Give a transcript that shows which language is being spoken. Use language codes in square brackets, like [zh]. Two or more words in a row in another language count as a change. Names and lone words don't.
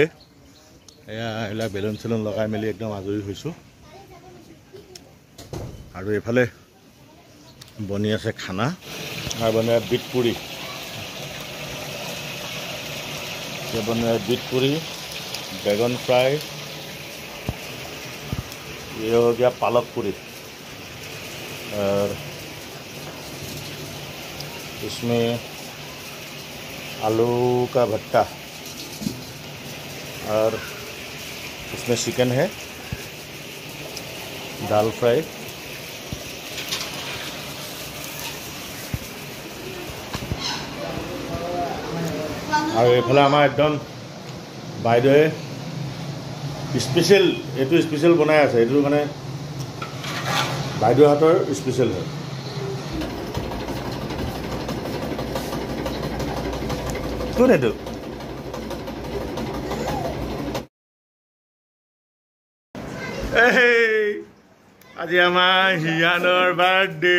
[as] এয়া এইবিলাক বেলুন চেলুন লগাই মেলি একদম আজৰি হৈছোঁ আৰু এইফালে বনি আছে খানা আৰু বনাই বিট পুৰি, বনাই বিট পুৰি, বেগন ফ্ৰাই, [hi] ये हो गया पालक पूरी और इसमें आलू का भट्टा और इसमें चिकन है, दाल फ्राई और ये एकदम [as] বাইদেৱে স্পেচিয়েল এইটো স্পেচিয়েল বনাই আছে। এইটো মানে বাইদেউৰ হাতৰ স্পেচিয়েল হয়। কোন এইটো? আজি আমাৰ হিয়ানৰ বাৰ্থডে।